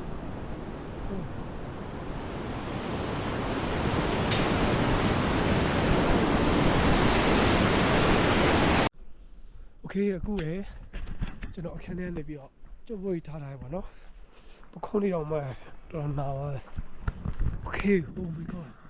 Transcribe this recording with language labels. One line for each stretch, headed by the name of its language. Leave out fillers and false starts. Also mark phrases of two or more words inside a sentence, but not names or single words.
Burmese: Okay, အခုလေကျွန်တော်အခန်းထဲနေပြီးတော့ကျုပ်ဝေးထားတာပဲပေါ့နော်ပခုံးလေးတော့မှတော်နာပါတယ် Okay,
English: oh my god